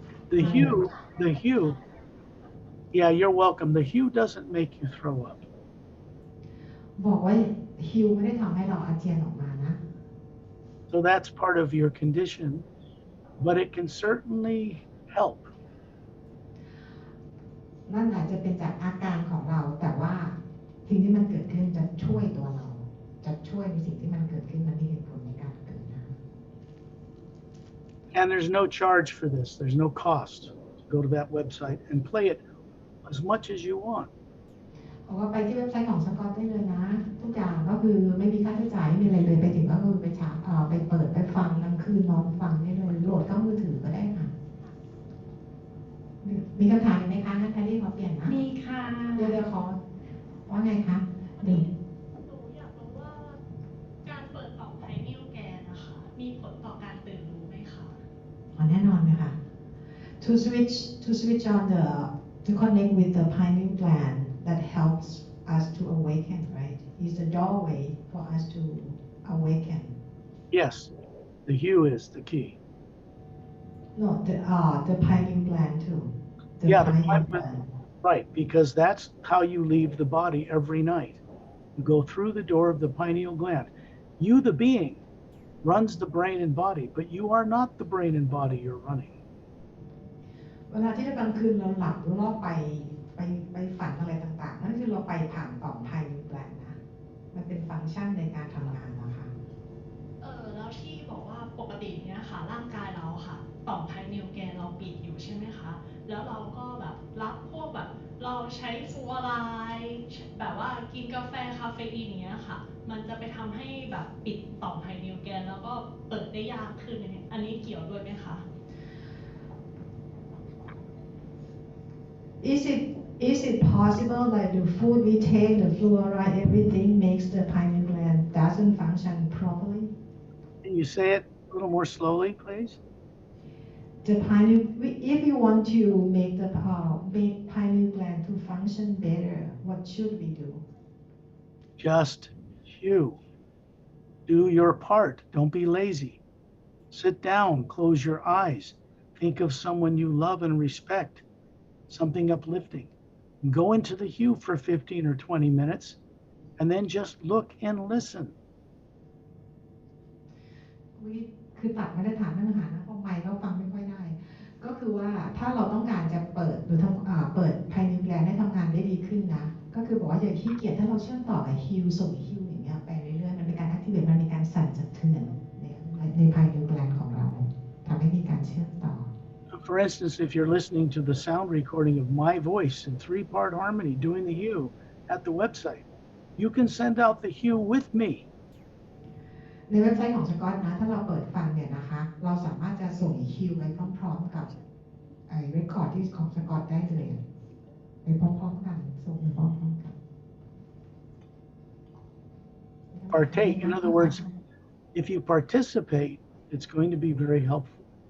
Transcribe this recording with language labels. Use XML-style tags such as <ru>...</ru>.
<en>The hue, yeah, you're welcome. The hue doesn't make you throw up.</en> <th>บอกว่าฮิวไม่ได้ทำให้เราอาเจียนออกมานะ</th> <en>So that's part of your condition, but it can certainly help.</en> <th>นั่นอาจจะเป็นจากอาการของเราแต่ว่าสิ่งที่มันเกิดขึ้นจะช่วยตัวเราจะช ช่วยในสิ่งที่มันเกิดขึ้นมันมีเหตุผลในการเกิดนะ</th> <en>And there's no charge for this. There's no cost. Go to that website and play it as much as you want.</en> <th>บอกว่าไปที่เว็บไซต์ของสกอตได้เลยนะทุกอย่างก็คือไม่มีค่าใช้จ่ายไม่มีอะไรเลยไปถึงก็คือไปเปิดไปฟังกลางคืนนอนฟังได้เลยโหลดเข้ามือถือก็ได้ค่ะมีคำถามไหมคะแพรรี่ขอเปลี่ยนนะ มีค่ะ เดี๋ยวขอว่าไงคะนี่ หนูอยากรู้ว่าการเปิดต่อมไพนิลแกนนะคะมีผลต่อการตื่นรู้ไหมคะ แน่นอนเลยค่ะ</th> <en>to switch on to connect with the pineal gland that helps us to awaken, right? Is the doorway for us to awaken. Yes, the hue is the key. No, the pineal gland too. The pineal gland. Right, because that's how you leave the body every night. You go through the door of the pineal gland. You, the being, runs the brain and body, but you are not the brain and body you're running.</en> <th>เวลาที่กลางคืนเราหลับหรือเราไปฝันอะไรต่างๆนั่นคือเราไปผ่านต่อมไพนิลแกลนด์นะมันเป็นฟังก์ชันในการทำงานนะคะ แล้วที่บอกว่าปกติเนี่ยค่ะร่างกายเราค่ะต่อมไพนิลแกนเราปิดอยู่ใช่ไหมคะแล้วเราก็แบบรับพวกแบบเราใช้ฟลูออไรด์แบบว่ากินกาแฟคาเฟอีนอย่างเงี้ยค่ะมันจะไปทำให้แบบปิดต่อมไพนิลแกนแล้วก็เปิดได้ยากขึ้นเนี่ยอันนี้เกี่ยวด้วยไหมคะ</th> <en>Is it possible that the food we take, the fluoride, everything makes the pineal gland doesn't function properly? Can you say it a little more slowly, please? The pineal, if you want to make the pineal gland to function better, what should we do? Just you. Do your part. Don't be lazy. Sit down, close your eyes. Think of someone you love and respect. Something uplifting. Go into the hue for 15 or 20 minutes, and then just look and listen.</en> <th>คือตัดไม่ได้ถามเนื้อหานะเพราะไมค์ก็ฟังไม่ค่อยได้ ก็คือว่าถ้าเราต้องการจะเปิดหรือเปิดไพนิลแกลนด์ให้ทำงานได้ดีขึ้นนะก็คือบอกว่าอย่าขี้เกียจถ้าเราเชื่อมต่อกับฮิวส่งฮิวอย่างเงี้ยไปเรื่อยๆมันเป็นการแอคทีเวตมันมีการสั่นสะเทือนในไพนิลแกลนด์ของเราทำให้มีการเชื่อมต่อ</th> <en>For instance, if you're listening to the sound recording of my voice in 3-part harmony doing the hue at the website, you can send out the hue with me.</en> <th>ในเว็บไซต์ของสกอตนะถ้าเราเปิดฟังเนี่ยนะคะเราสามารถจะส่งฮิวไปพร้อมๆกับเรคคอร์ดที่ของสกอตได้เลยไปพร้อมๆกันส่งไปพร้อมๆกัน</th> <en>Partake, in other words, if you participate, it's going to be very helpful.</en>